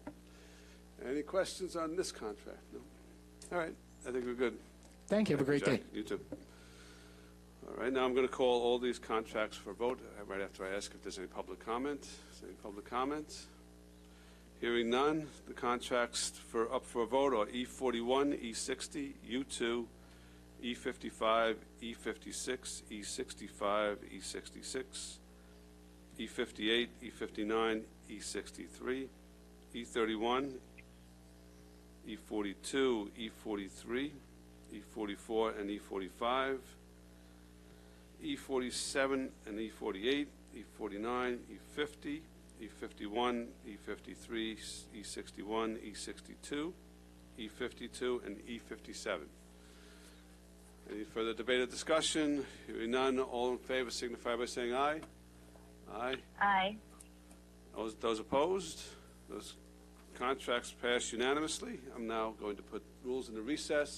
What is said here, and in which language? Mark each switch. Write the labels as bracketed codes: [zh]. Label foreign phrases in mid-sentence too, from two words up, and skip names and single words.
[en] Any questions on this contract? No? All right. I think we're good. Thank you. Have a great day. You too. All right. Now I'm going to call all these contracts for a vote right after I ask if there's any public comment. Is there any public comment? Hearing none, the contracts up for a vote are E41, E60, U2, E55, E56, E65, E66, E58, E59, E63, E31, E42, E43, E44 and E45, E47 and E48, E49, E50, E51, E53, E61, E62, E52, and E57. Any further debate or discussion? Hearing none, all in favor signify by saying aye. Aye. Aye. Those opposed? Those contracts pass unanimously. I'm now going to put rules into recess.